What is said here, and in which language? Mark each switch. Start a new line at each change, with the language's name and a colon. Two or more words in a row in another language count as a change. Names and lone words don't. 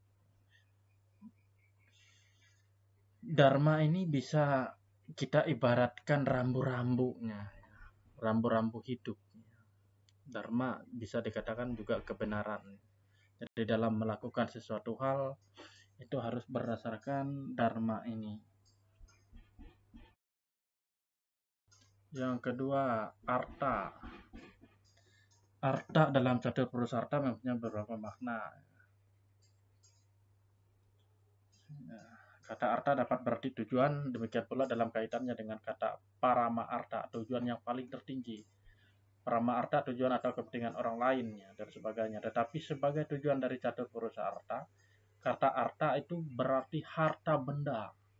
Indonesian: Dharma ini bisa kita ibaratkan rambu-rambunya, rambu-rambu hidup. Dharma bisa dikatakan juga kebenaran. Jadi dalam melakukan sesuatu hal itu harus berdasarkan dharma ini. Yang kedua, arta. Arta dalam catur purusa arta mempunyai beberapa makna. Kata arta dapat berarti tujuan, demikian pula dalam kaitannya dengan kata parama arta, tujuan yang paling tertinggi. Parama arta tujuan atau kepentingan orang lainnya dan sebagainya. Tetapi sebagai tujuan dari catur purusa arta, kata arta itu berarti harta benda.